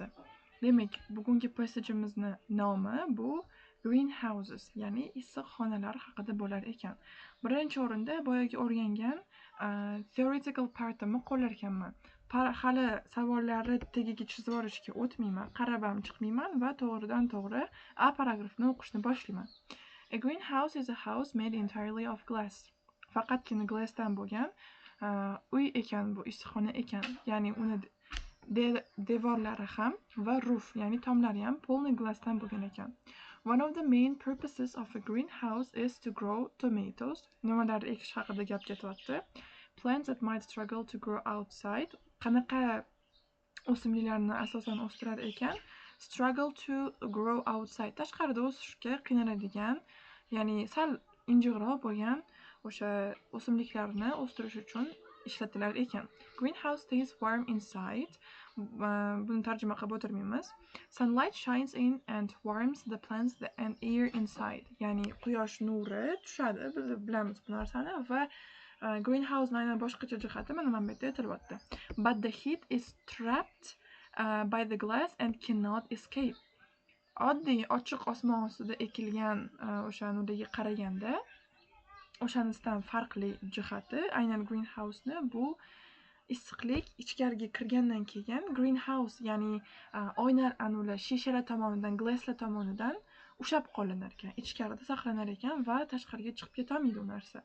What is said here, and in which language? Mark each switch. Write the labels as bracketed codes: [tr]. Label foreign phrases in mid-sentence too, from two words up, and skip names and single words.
[uz] Demak, bugungi passajimizni nomi bu greenhouses, ya'ni issiqxonalar haqida bo'lar ekan. Birinchi o'rinda boyagi o'rgangan [en] theoretical partni [uz] qo'llar ekanman. Hali savollarni tagiga chizib olishga o'tmayman, qarab ham chiqmayman va to'g'ridan-to'g'ri A paragrafni o'qishni boshlayman. [en] A greenhouse is a house made entirely of glass. [uz] Faqatgina glassdan bo'lgan uy ekan, bu issiqxona ekan. Ya'ni uni devorlari ham va roof, ya'ni tomlari ham polniy glassdan bo'lgan ekan. [en] One of the main purposes of a greenhouse is to grow tomatoes. [uz] Nimalar ekish haqida gap ketyapti. [en] Plants that might struggle to grow outside. [uz] Qanaqa o'simliklarni asosan o'stirar ekan? [en] Struggle to grow outside. [uz] Tashqarida o'sishga qiynaladigan, ya'ni sal injiqroq bo'lgan o'sha o'simliklarni o'stirish uchun ishlatilar ekan. [en] Greenhouse stays warm inside. [uz] Buni tarjima qilib o'tirmaymiz. [en] Sunlight shines in and warms the plants and air inside. [uz] Ya'ni quyosh nuri tushadi, biz bilamiz bu narsani va greenhouse aynan boshqacha jihati mana bu yerda aytilyapti. [en] But the heat is trapped by the glass and cannot escape. [uz] Oddiy ochiq osmon ostida ekilgan o'sha nurdagi qaraganda o'shanisidan farqli jihati aynan greenhouse'ni bu issiqlik ichkariga kirgandan keyin greenhouse, ya'ni oyna anular shishalar tomonidan, glasslar tomonidan ushlab qolinar ekan, ichkarida saqlanar ekan va tashqariga chiqib ketolmaydi u narsa.